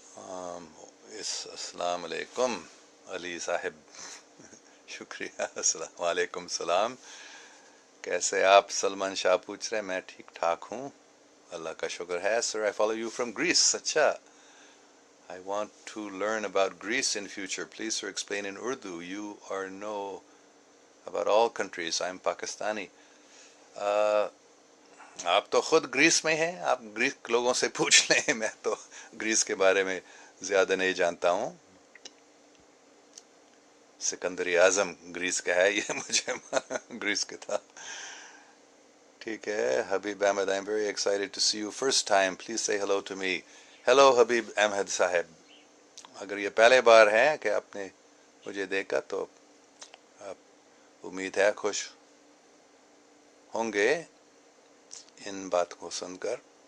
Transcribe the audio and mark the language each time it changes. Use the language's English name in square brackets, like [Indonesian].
[Urdu] السلام علیکم علی صاحب. شکریہ. السلام علیکم. السلام. کیسے آپ؟ سلمان شاہ پوچھ رہے ہیں. میں ٹھیک ٹھاک ہوں، اللہ کا شکر ہے. [English] Sir I follow you from Greece. اچھا. I want to learn about Greece in future. Please, sir, explain in Urdu. You are know about all countries. I'm Pakistani. [Urdu] آپ تو خود گریس میں ہیں، آپ گریس لوگوں سے پوچھ لیں. میں تو گریس کے بارے میں زیادہ نہیں جانتا ہوں. سکندر اعظم گریس کا ہے، یہ مجھے گریس کا تھا. ٹھیک ہے. [English] Habib Ahmed, I'm very excited to see you first time. Please say hello to me. [Urdu] Hello حبیب احمد صاحب. اگر یہ پہلے بار ہے کہ آپ نے مجھے دیکھا تو آپ امید ہے خوش ہوں گے ان بات کو سن کر.